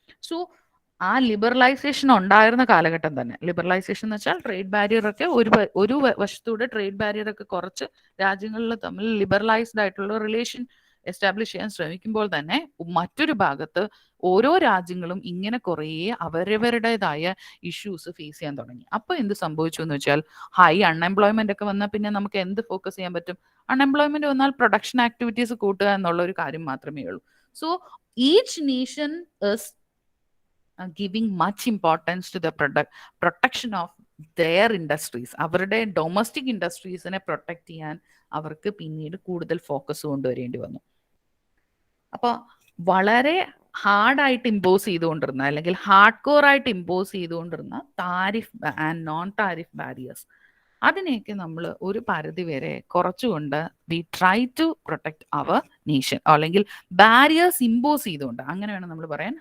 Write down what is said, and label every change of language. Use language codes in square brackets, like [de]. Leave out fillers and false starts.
[ml] So ആ liberalisation ഉണ്ടായിരുന്ന കാലഘട്ടം തന്നെ, ലിബറലൈസേഷൻ എന്ന് വെച്ചാൽ ട്രേഡ് ബാരിയർ ഒക്കെ ഒരു വശത്തൂടെ ട്രേഡ് ബാരിയർ ഒക്കെ കുറച്ച് രാജ്യങ്ങളിൽ തമ്മിൽ ലിബറലൈസ്ഡ് ആയിട്ടുള്ള റിലേഷൻ എസ്റ്റാബ്ലിഷ് ചെയ്യാൻ ശ്രമിക്കുമ്പോൾ തന്നെ മറ്റൊരു ഭാഗത്ത് ഓരോ രാജ്യങ്ങളും ഇങ്ങനെ കുറേ അവരവരുടേതായ ഇഷ്യൂസ് ഫേസ് ചെയ്യാൻ തുടങ്ങി. അപ്പൊ എന്ത് സംഭവിച്ചു എന്ന് വെച്ചാൽ ഹൈ അൺഎംപ്ലോയ്മെന്റ് ഒക്കെ വന്നാൽ പിന്നെ നമുക്ക് എന്ത് ഫോക്കസ് ചെയ്യാൻ പറ്റും? അൺഎംപ്ലോയ്മെന്റ് വന്നാൽ പ്രൊഡക്ഷൻ ആക്ടിവിറ്റീസ് കൂട്ടുക എന്നുള്ള ഒരു കാര്യം മാത്രമേ ഉള്ളൂ. [en] So each nation is giving much importance to the protection of their industries. [ml] അവരുടെ ഡൊമസ്റ്റിക് ഇൻഡസ്ട്രീസിനെ പ്രൊട്ടക്ട് ചെയ്യാൻ അവർക്ക് പിന്നീട് കൂടുതൽ ഫോക്കസ് കൊണ്ടുവരേണ്ടി വന്നു. അപ്പോൾ വളരെ ഹാർഡായിട്ട് ഇമ്പോസ് ചെയ്തുകൊണ്ടിരുന്ന അല്ലെങ്കിൽ ഹാർഡ് കോർ ആയിട്ട് ഇമ്പോസ് ചെയ്തുകൊണ്ടിരുന്ന tariff and non tariff barriers, അതിനെയൊക്കെ നമ്മൾ ഒരു പരിധി വരെ കുറച്ചുകൊണ്ട് [en] we try to protect our nation, [ml] അല്ലെങ്കിൽ ബാരിയേഴ്സ് ഇമ്പോസ് ചെയ്തുകൊണ്ട്, അങ്ങനെ വേണം നമ്മൾ പറയാൻ.